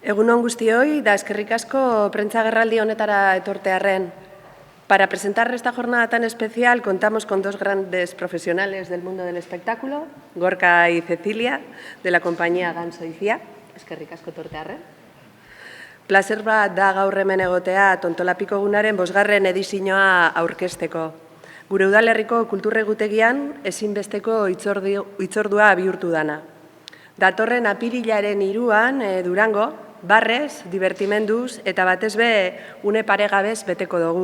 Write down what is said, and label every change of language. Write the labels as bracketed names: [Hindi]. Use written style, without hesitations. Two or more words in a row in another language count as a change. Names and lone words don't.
[Basque] Egun on guztioi, da eskerrik asko prentsagerraldi honetara etortearren. [Spanish] Para presentar esta jornada tan especial contamos con dos grandes profesionales del mundo del espectáculo, Gorka y Cecilia, de la compañía Ganso y Cia. [Basque] Eskerrik asko etortearren. Plazer bat da gaur hemen egotea Tontolapiko egunaren 5. edizioa aurkezteko. Gure udalerriko kultur egutegian ezinbesteko hitzordua bihurtu dana. Datorren apirilaren 3an Durango, barrez, divertimenduz eta batez be une paregabez beteko dugu.